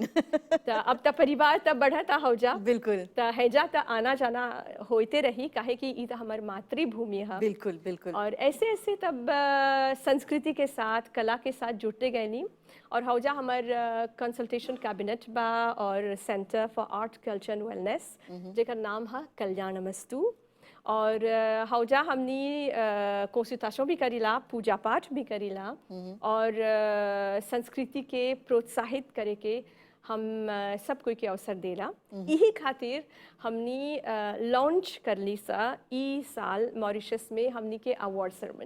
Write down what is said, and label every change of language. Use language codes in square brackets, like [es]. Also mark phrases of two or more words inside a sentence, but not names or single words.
[bho] तो अब तब परिवार तब बढ़ता हौजा, बिल्कुल। तो हैजा तो आना जाना होते रही, काहे कि ई तो हमार मातृभूमि है। बिल्कुल बिल्कुल। और ऐसे ऐसे तब संस्कृति के साथ कला के साथ जुड़ते गए नहीं। और हौजा हमार [en] consultation cabinet [bho] बा और सेंटर फॉर आर्ट कल्चर एंड वेलनेस जेकर नाम है कल्याणमस्तु। और हौजा हमनी कंसल्टेशन भी करीला, पूजा पाठ भी करीला और संस्कृति के प्रोत्साहित करे के हम सब कोई के अवसर देला। यही खातिर हमनी लॉन्च कर ली सा ई साल मॉरिशस में हमनी के [en] award ceremony.